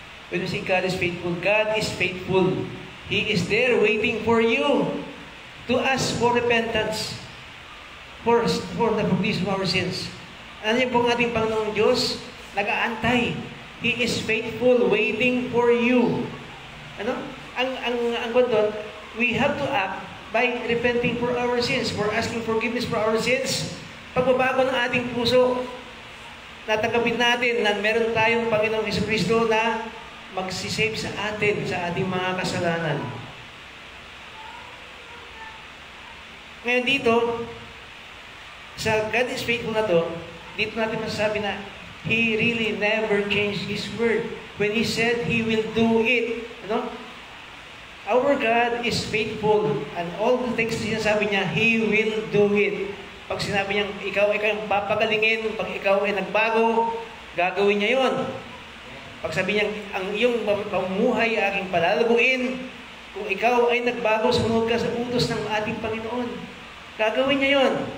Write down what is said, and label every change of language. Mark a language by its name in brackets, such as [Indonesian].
[English] When you say God is faithful, God is faithful. He is there waiting for you to ask for repentance, for the forgiveness of our sins. [Filipino] Ano yung pong ating Panginoong Diyos? Nag-aantay. [English] He is faithful, waiting for you. [Filipino] Ano? Ang doon, [English] we have to act by repenting for our sins, for asking forgiveness for our sins. [Filipino] Pagbabago ng ating puso, natanggapin natin na meron tayong Panginoong Jesucristo na magsisave sa atin, sa ating mga kasalanan. Ngayon dito, sa God is faithful na to, dito natin masasabi na [English] He really never changed His word. When He said He will do it, ano? Our God is faithful, and all the things [Filipino] na sinasabi niya, [English] He will do it. [Filipino] Pag sinabi niya, ikaw ay kayong papagalingin, pag ikaw ay nagbago, gagawin niya yon. Pag sabi niya, ang iyong pamumuhay aking palalaguin, kung ikaw ay nagbago, sumunod ka sa utos ng ating Panginoon, gagawin niya yon.